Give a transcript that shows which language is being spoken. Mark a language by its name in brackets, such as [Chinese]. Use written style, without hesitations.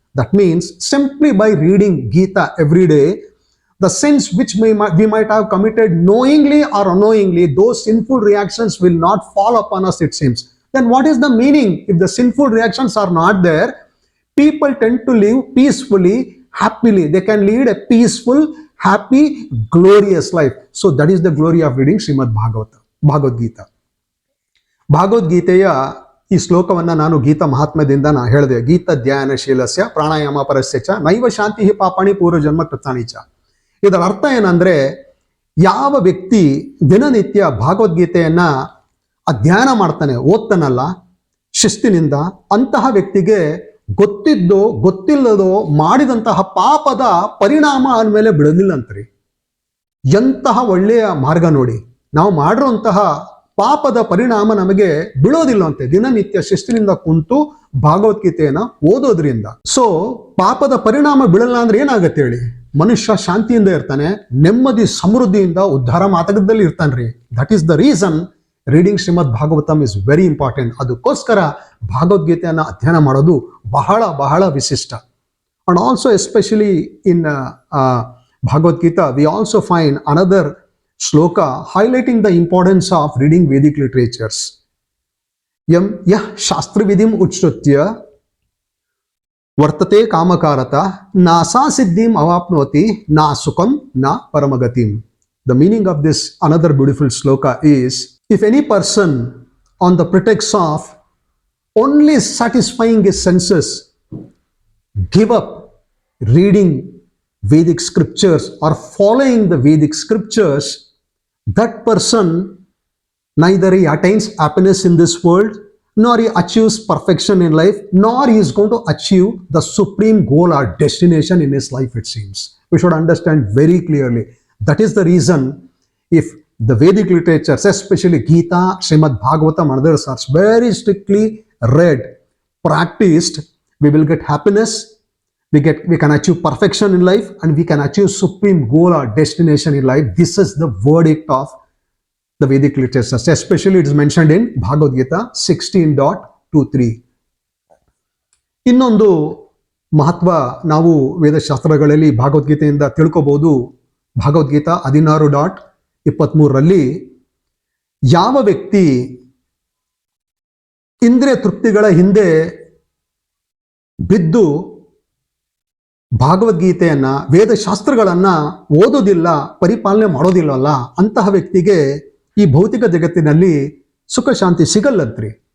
[English] That means, simply by reading Gita every day, the sins which we might have committed knowingly or unknowingly, those sinful reactions will not fall upon us, it seems. Then what is the meaning? If the sinful reactions are not there, people tend to live peacefully, happily. They can lead a peaceful, happy, glorious life. So that is the glory of reading Srimad Bhagavad Gita. [Kannada] Bhagavad Gitaಯ ಈ ಶ್ಲೋಕವನ್ನ ನಾನು ಗೀತಾ ಮಹಾತ್ಮ್ಯದಿಂದ ಹೇಳಿದೆ. [Sanskrit] ಗೀತಾ ಧ್ಯಾನ ಶೀಲಸ್ಯ ಪ್ರಾಣಾಯಾಮ ಪರಸ್ಯ ಚ ನೈವ ಶಾಂತಿ ಪಾಪಾಣಿ ಪೂರ್ವ ಜನ್ಮ ಕೃತಾನಿ ಚ. [Kannada] ಇದರ ಅರ್ಥ ಏನಂದ್ರೆ, ಯಾವ ವ್ಯಕ್ತಿ ದಿನನಿತ್ಯ ಭಗವದ್ಗೀತೆಯನ್ನ ಅಧ್ಯಯನ ಮಾಡ್ತಾನೆ, ಓದ್ತಾನಲ್ಲ ಶಿಸ್ತಿನಿಂದ, ಅಂತಹ ವ್ಯಕ್ತಿಗೆ ಗೊತ್ತಿದ್ದೋ ಗೊತ್ತಿಲ್ಲದೋ ಮಾಡಿದಂತಹ ಪಾಪದ ಪರಿಣಾಮ ಅಂದಮೇಲೆ ಬಿಡಲಿಲ್ಲ ಅಂತ್ರಿ. ಎಂತಹ ಒಳ್ಳೆಯ ಮಾರ್ಗ ನೋಡಿ. ನಾವು ಮಾಡಿರುವಂತಹ ಪಾಪದ ಪರಿಣಾಮ ನಮಗೆ ಬೀಳೋದಿಲ್ಲ ಅಂತೆ, ದಿನನಿತ್ಯ ಶಿಸ್ತಿನಿಂದ ಕುಂತು ಭಗವದ್ಗೀತೆಯನ್ನ ಓದೋದ್ರಿಂದ. ಸೊ ಪಾಪದ ಪರಿಣಾಮ ಬೀಳಲ್ಲ ಅಂದ್ರೆ ಏನಾಗತ್ತೆ ಹೇಳಿ? ಮನುಷ್ಯ ಶಾಂತಿಯಿಂದ ಇರ್ತಾನೆ, ನೆಮ್ಮದಿ ಸಮೃದ್ಧಿಯಿಂದ ಉದ್ಧಾರ ಮಾರ್ಗದಲ್ಲಿ ಇರ್ತಾನ್ರಿ. [English] That is the reason reading Shrimad Bhagavatam is very important. [Kannada] ಅದಕ್ಕೋಸ್ಕರ ಭಗವದ್ಗೀತೆಯನ್ನ ಅಧ್ಯಯನ ಮಾಡೋದು ಬಹಳ ಬಹಳ ವಿಶಿಷ್ಟ. [English] And also especially in Bhagavad Gita, we also find another shloka highlighting the importance of reading Vedic literatures. [Sanskrit] M ಯಃ ಶಾಸ್ತ್ರವಿಧಿಂ ಉಚ್ಛೃತ್ಯ ವರ್ತತೆ ಕಾಮಕಾರತ NASA ಸಿದ್ಧಿಂ ಅವಾಪ್ನೋತಿ ನಾ ಸುಖಂ ನಾ ಪರಮಗತಿಂ. [English] The meaning of this another beautiful sloka is, if any person on the pretext of only satisfying his senses give up reading Vedic scriptures or following the Vedic scriptures, that person neither he attains happiness in this world, nor he achieves perfection in life, nor he is going to achieve the supreme goal or destination in his life, it seems. We should understand very clearly. That is the reason, if the Vedic literatures, especially Gita, Srimad Bhagavatam and others, are very strictly read, practiced, we will get happiness, we can achieve perfection in life, and we can achieve supreme goal or destination in life. This is the verdict of the Vedic literatures. Especially it is mentioned in Bhagavad Gita 16.23. [Kannada] ಇನ್ನೊಂದು ಮಹತ್ವ ನಾವು ವೇದಶಾಸ್ತ್ರಗಳಲ್ಲಿ ಭಗವದ್ಗೀತೆಯಿಂದ ತಿಳ್ಕೋಬಹುದು. ಭಗವದ್ಗೀತಾ 16.23 ಯಾವ ವ್ಯಕ್ತಿ ಇಂದ್ರಿಯ ತೃಪ್ತಿಗಳ ಹಿಂದೆ ಬಿದ್ದು ಭಗವದ್ಗೀತೆಯನ್ನ ವೇದಶಾಸ್ತ್ರಗಳನ್ನ ಓದೋದಿಲ್ಲ, ಪರಿಪಾಲನೆ ಮಾಡೋದಿಲ್ಲವಲ್ಲ, ಅಂತಹ ವ್ಯಕ್ತಿಗೆ ಈ ಭೌತಿಕ ಜಗತ್ತಿನಲ್ಲಿ ಸುಖ ಶಾಂತಿ ಸಿಗಲ್ಲಂತ್ರಿ.